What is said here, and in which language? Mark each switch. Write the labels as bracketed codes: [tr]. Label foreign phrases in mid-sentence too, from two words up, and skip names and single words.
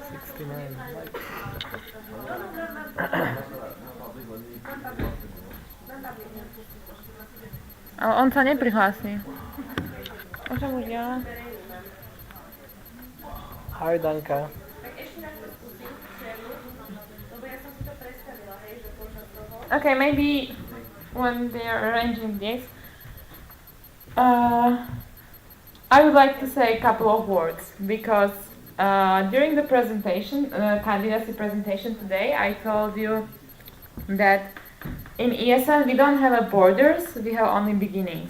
[sk] 69. Ale on sa neprihlási. Môžem už ja? [en] Hi, Danka. Okay, maybe when they are arranging this, I would like to say a couple of words because during the presentation, candidacy presentation today, I told you that in ESN we don't have borders, we have only beginnings.